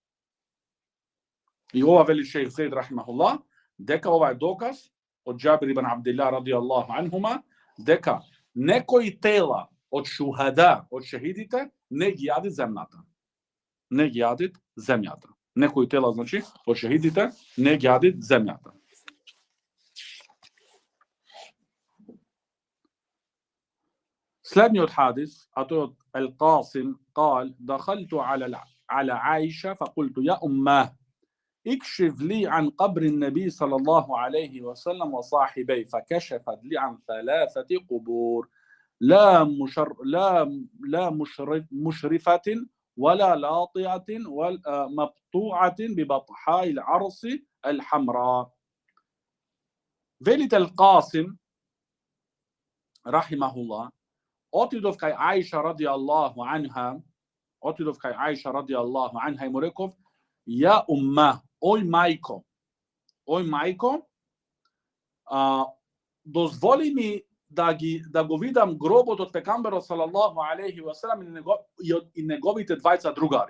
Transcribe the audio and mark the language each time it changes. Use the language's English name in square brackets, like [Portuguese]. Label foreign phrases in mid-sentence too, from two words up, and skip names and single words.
[Macedonian] И ова вели шејх Зейд рахимахуллах, дека ова е доказ од Џабир ибн Абдилlah [Arabic] رضي الله عنهما, [Macedonian] дека некои тела од шухада, од шехидите, не ги јадит земјата. Не ги јадит земјата. Некои тела, значи, од шехидите, не ги јадит земјата. Следниот хадис, а тој од Ал-Касим, [Arabic] قال دخلت على عائشة فقلت يا أماه اكشف لي عن قبر النبي صلى الله عليه وسلم وصاحبيه فكشفت لي عن 3 قبور لا مشرفة ولا لاطئة ولا مقطوعة ببطحاء العرس الحمراء. [Macedonian] Велите Ал-Касим рахимахуллах, отидов кај Аиша [Arabic] رضي الله عنها, [Macedonian] и му реков: [Arabic] يا أمه, [Macedonian] ој мајко, дозволи ми да го видам гробот од пекамберот [Arabic] صلى الله عليه وسلم [Macedonian] и неговите двајца другари.